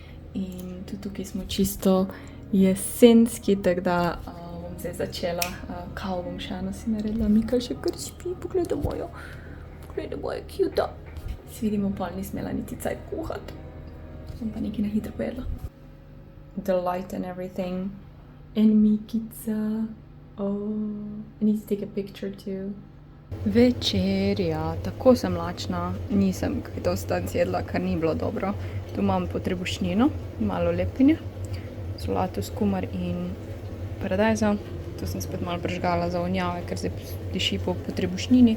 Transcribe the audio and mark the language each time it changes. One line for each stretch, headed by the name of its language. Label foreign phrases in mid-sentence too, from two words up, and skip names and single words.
Slovenian: in tudi tukaj smo čisto jesenski, tako da bom zdaj začela. Kavo bom še eno si naredila, Mika še kar spi, pogledaj mojo cute. Si vidimo, pol ni smela niti cajt kuhati. Sem pa nekaj na hitro pojedla.
English: The light and everything. And Mikica. Oh, I need to take a picture too.
Slovenian: Večerja, tako sem lačna, nisem kaj dosti danes jedla, kar ni bilo dobro. Tu imam potrebušnjino, malo lepinja, solato, skumar in paradajza. Tu sem spet malo prižgala za vonjave, ker zdaj diši po potrebušnjini.